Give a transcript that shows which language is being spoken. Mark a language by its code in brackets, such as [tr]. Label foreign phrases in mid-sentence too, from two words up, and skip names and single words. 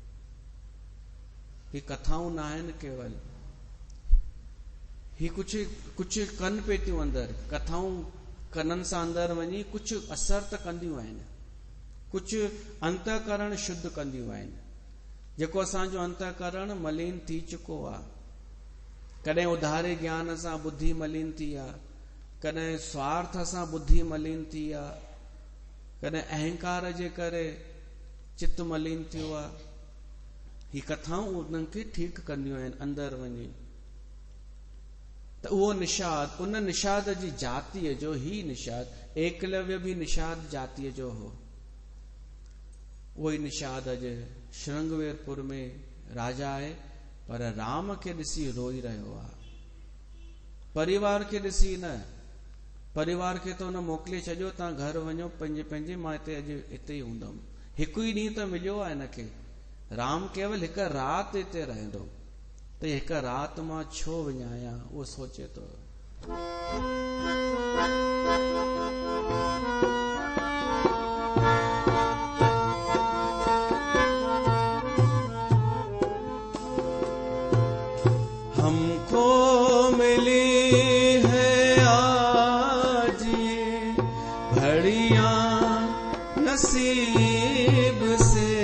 [sd] ही कथाऊं न आहिनि केवल, ही कुझु कनि पे थियूं अंदरि। कथाऊं कननि सां अंदरि वञी कुझु असर त कंदियूं आहिनि, कुझु अंतःकरण शुद्ध कंदियूं आहिनि। जेको असांजो अंतःकरण मलिन थी चुको आहे, कॾहिं उधारे ज्ञान सां बुद्धि मलिन थी आहे, कॾहिं स्वार्थ सां बुद्धि मलिन थी आहे, कॾहिं अहंकार जे करे चित्त मलिन थियो आहे। ही कथाऊं उन्हनि खे ठीकु कंदियूं आहिनि अंदरि वञी। त उहो निषाद, उन निषाद जी जातीअ जो ही निषाद, एकलव्य भी निषाद जातीअ जो हो। उहो ई निषाद अॼु श्रृंगवेरपुर में राजा आहे, पर राम खे ॾिसी रोई रहियो आहे। परिवार खे ॾिसी न, परिवार खे त हुन मोकिले छॾियो, तव्हां घर वञो पंहिंजे पंहिंजे, मां हिते अॼु हिते ई हूंदुमि। हिकु ई ॾींहुं त मिलियो आहे हिनखे। राम केवल हिकु राति हिते रहंदो, त हिकु राति मां छो विञायां, उहो सोचे थो। [hi] हमको मिली है आज ये घड़ियां नसीब से,